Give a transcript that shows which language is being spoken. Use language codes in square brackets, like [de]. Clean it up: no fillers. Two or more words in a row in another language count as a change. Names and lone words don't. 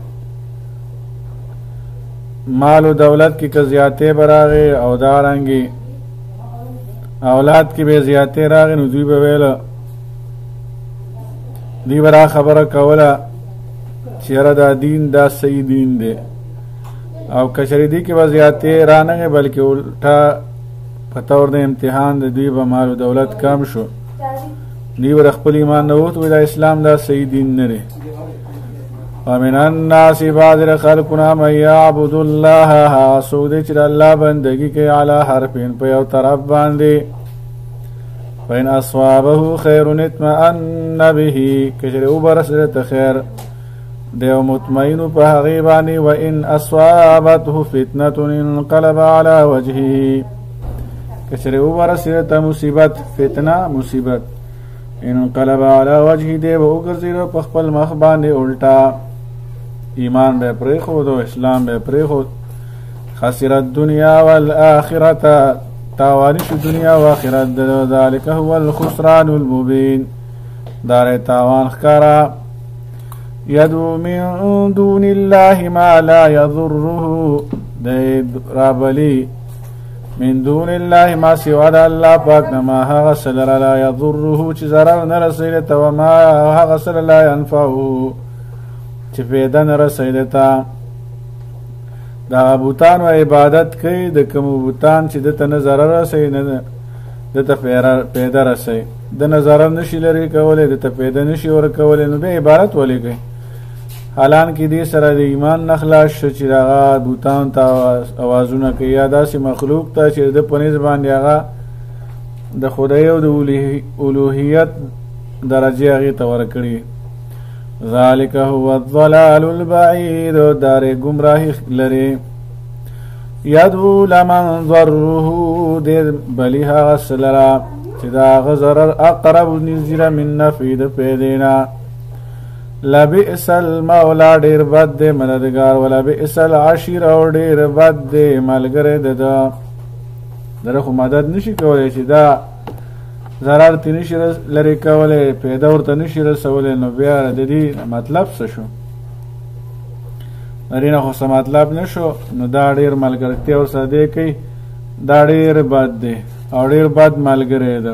[ps] مال او دولت کې زیاتې براغه او دارنګي اولاد کې به زیاتې راغې نو دوی به ویل دوی به را خبره کوله چې یاره دا دین دا صحیح دین دی او کچرې دی کې به زیاتې رانغې بلکې الټا په طور د امتحان د دوی به مال و دولت کم شو دوی به خپل ایمان نه ووت دا اسلام دا صحیح دین نه دی. [ar] ومن الناس بعض خلقنا من يعبد الله [ps] څوک دی چې د الله بندګي کوي [ar] علی حرفین [ps] په یو طرف باندې [ar] فإن أصابه خير اطمأن به [ps] کچرې وبرسره ته خیر دی او مطمئن په هغې باندې [ar] وإن أصابته فتنة انقلب على وجهه [ps] کچرې وبرسره ته مصیبت فتنه مصیبت [ar] انقلب على وجهه [ps] دی به وګرځېده په خپل مخ باندې الټا ایمان به پرېښود او اسلام به پرېښود. [ar] خسر الدنیا والآخرة [ps] تاوانی شو دنیا و آخرت [ar] ذلك هو الخسران المبین [ps] دار تاوان ښکارا. [ar] یدعو من دون الله ما لا یضره [ps] دی رابلی [ar] من دون الله [ps] ما سوا د الله پاک نه ما هغه څه لره [ar] لا یضره [ps] چې ضرر نه رسوي ته و ما هغه څه [ar] لا ینفعه [ps] چې فایده نه رسوي ته. دا بوتانو عبادت کوي د کوم بوتان چې دته نه ضرر رسوي نه دته فایده رسوي د نه ضرر نشي لري کولی دته فایده نشي ورکولی نو بیا عبادت ولې کوي. حالانکه دې سره د ایمان نه خلاص شو چې هغه بوتان ته اوازونه کوي یا داسې مخلوق ته چې د په نسبت باندې هغه د خدای او د الوهیت درجې هغې ته ورکړي. [ar] ذلك هو الضلال البعید [ps] دار گمراهی لري. [ar] یدعو لمن ضره [ps] دې بلی هغه څه لره چې د هغه ضرر اقرب نږدې [ar] من نفع [ps] د فایدې نه. [ar] لبئس المولا [ps] ډېر بد دی مددګار [ar] ولبئس العشیر [ps] او ډېر بد دی ملګری د ده دره خو مدد نشي کولی چې دا ضرر تی نشي لرې کولی پیدا ورته نشي رسولی نو بیا د دې مطلب څه شو د دې نه خو څه مطلب نه شو نو دا ډېر ملګرتیا ورسره دی کوي دا ډېر بد دی او ډېر بد ملګری ده.